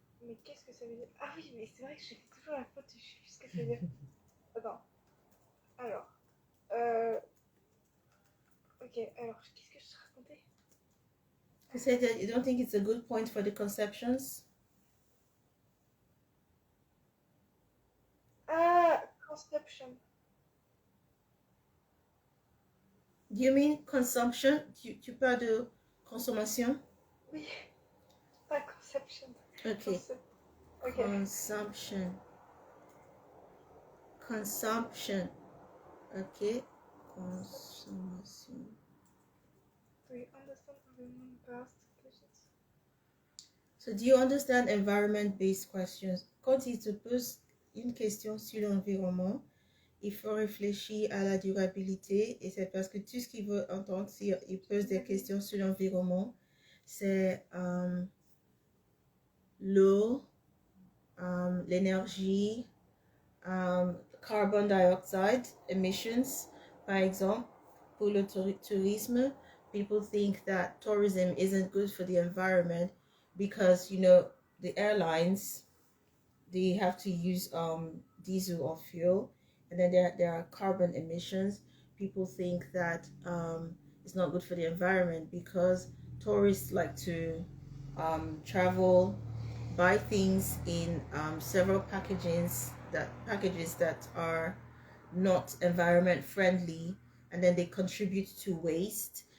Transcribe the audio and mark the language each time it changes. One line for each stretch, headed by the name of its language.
French: Mais qu'est-ce que ça veut dire? Ah oui, mais c'est vrai que je fais toujours la faute, je sais plus ce que ça veut dire. Attends. Alors. Ok, alors, qu'est-ce que je te racontais?
English: You said that you don't think it's a good point for the conceptions. Conception. Do you mean consumption?
French: Tu parles de consommation? Oui, pas conception.
English: Okay. Consumption. Consumption. Okay. Consommation. Do you understand environment past questions? So, do you understand environment-based questions?
French: Quand il te pose une question sur l'environnement, il faut réfléchir à la durabilité et c'est parce que tout ce qu'il veut entendre s'il pose des questions sur l'environnement, c'est l'eau, l'énergie,
English: carbon dioxide emissions,
French: par exemple. Pour le tourisme,
English: people think that tourism isn't good for the environment because, you know, the airlines, they have to use diesel or fuel, and then there are carbon emissions. People think that it's not good for the environment because tourists like to travel, buy things in several packages that are not environment friendly, and then they contribute to waste.